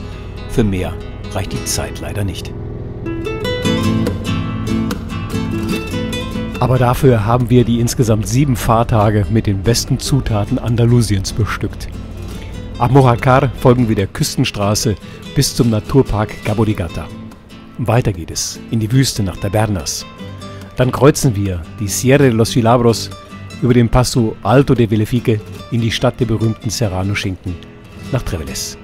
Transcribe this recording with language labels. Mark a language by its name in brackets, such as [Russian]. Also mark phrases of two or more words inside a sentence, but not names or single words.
[German] Für mehr reicht die Zeit leider nicht. Aber dafür haben wir die insgesamt 7 Fahrtage mit den besten Zutaten Andalusiens bestückt. Ab Mujarcar folgen wir der Küstenstraße bis zum Naturpark Cabo de Gata. Weiter geht es in die Wüste nach Tabernas. Dann kreuzen wir die Sierra de los Filabros über den Passo Alto de Vellefique in die Stadt der berühmten Serrano-Schinken nach Treveles.